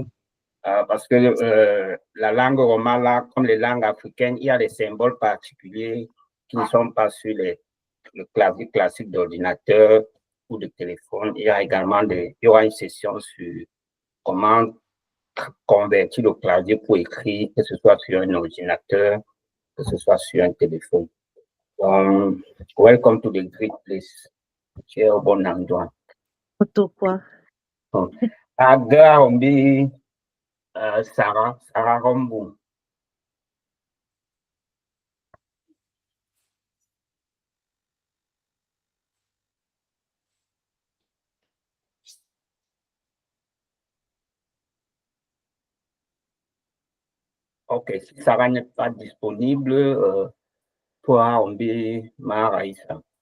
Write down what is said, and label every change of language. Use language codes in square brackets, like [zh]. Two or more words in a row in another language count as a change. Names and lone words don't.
[fr] Parce que la langue romala, comme les langues africaines, il y a des symboles particuliers qui ne sont pas sur le clavier classique d'ordinateur ou de téléphone. Il y a également il y aura une session sur comment convertir le clavier pour écrire, que ce soit sur un ordinateur, que ce soit sur un téléphone. Donc, [en] welcome to the great place. [fr] Tu es au bon endroit. Aga Ombi Sarah Rombo. Ok, si Sarah n'est pas disponible, toi, Ombi Maraïsa.